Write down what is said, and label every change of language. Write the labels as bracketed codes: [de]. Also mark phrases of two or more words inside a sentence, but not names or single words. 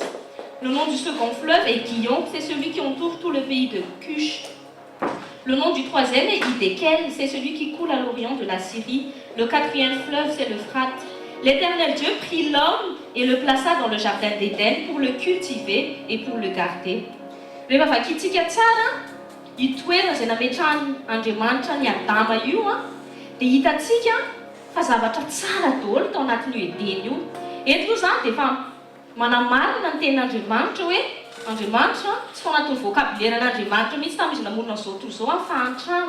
[fr] Le nom du second fleuve est Guillon, c'est celui qui entoure tout le pays de Cush. Le nom du troisième est Hiddekel, c'est celui qui coule à l'orient de la Syrie. Le quatrième fleuve, c'est l'Euphrate. L'Éternel Dieu prit l'homme et le plaça dans le jardin d'Éden pour le cultiver et pour le garder. [mg] Rehefa vakiantsika tsara io toerana izay nametrahan'Andriamanitra ny Adama io dia hitantsika fa zavatra tsara daholo tao anatin'io Edena io. Eto aloha izany dia efa manamarina ny tenin'Andriamanitra hoe Andriamanitra tsy tao anatin'ny vokabuleran'Andriamanitra mihitsy tamin'izy namonina izao tontolo izao fa antrano.